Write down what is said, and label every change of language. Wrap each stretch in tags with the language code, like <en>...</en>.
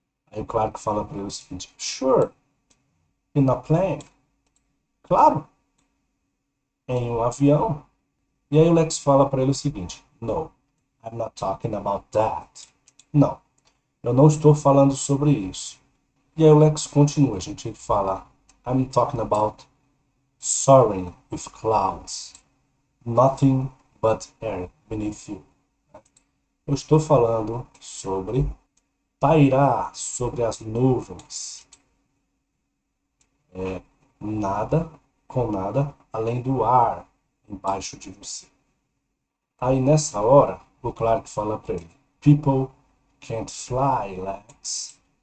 <pt>Aí o Clark fala para ele o seguinte:</pt> <en>Sure, in a plane.</en> <pt>Claro, em um avião. E aí o Lex fala para ele o seguinte:</pt> <en>No, I'm not talking about that.</en> <pt>Não, eu não estou falando sobre isso. E aí o Lex continua, gente. Ele fala:</pt> <en>I'm talking about soaring with clouds. Nothing but air beneath you.</en> <pt>Eu estou falando sobre pairar sobre as nuvens. Nada com nada além do ar embaixo de você. Aí nessa hora, o Clark fala para ele:</pt> <en>People can't fly, Lex.</en>